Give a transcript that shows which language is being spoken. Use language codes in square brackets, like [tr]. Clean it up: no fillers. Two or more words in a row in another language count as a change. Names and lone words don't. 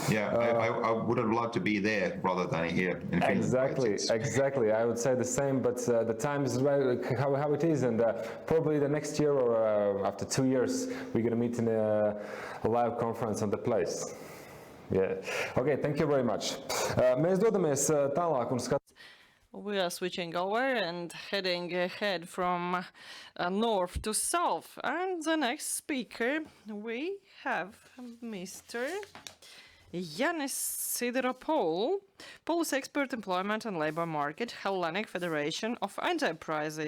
[en] Yeah, I would have loved to be there rather than here in Finland. Exactly. I would say the same, but the time is how it is, and probably the next year or after 2 years, we're going to meet in a live conference on the place. Yeah. Okay, thank you very much. [lv] Mēs dodamies tālāk un [en] We are switching over and heading ahead from north to south. And the next speaker, we have Mr. Yanis Sideropoulou, Policy Expert, Employment and Labour Market, Hellenic Federation of Enterprises.